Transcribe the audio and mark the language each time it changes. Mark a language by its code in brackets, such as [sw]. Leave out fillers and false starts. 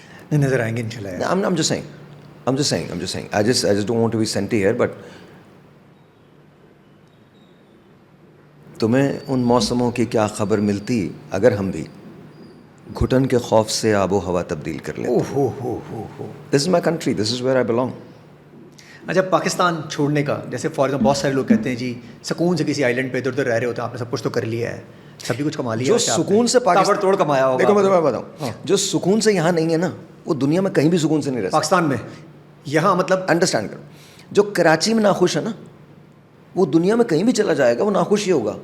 [ur] نہیں نظر آئیں گے انشاءاللہ. [en] I'm just saying. I just don't want to be senti here, but [ur] تمہیں ان موسموں کی کیا خبر ملتی اگر ہم بھی گھٹن کے خوف سے آب و ہوا تبدیل کر لیں. [en] This is my country, this is where I belong. [ur] اچھا, پاکستان چھوڑنے کا جیسے فار ایگزامپل بہت سارے لوگ کہتے ہیں جی سکون سے کسی آئیلینڈ پہ ادھر ادھر رہ رہے ہوتے ہیں, آپ نے سب کچھ تو کر لیا ہے, سبھی کچھ کما لیا, جو سکون سے پاکستان توڑ کمایا ہوگا. دیکھو میں تمہیں بتاؤں, جو سکون سے یہاں نہیں ہے نا, وہ دنیا میں کہیں بھی سکون سے نہیں رہ سکتا. پاکستان میں یہاں مطلب انڈرسٹینڈ کرو, جو کراچی میں ناخوش ہے نا, وہ دنیا میں کہیں بھی چلا جائے گا وہ ناخوش ہی ہوگا.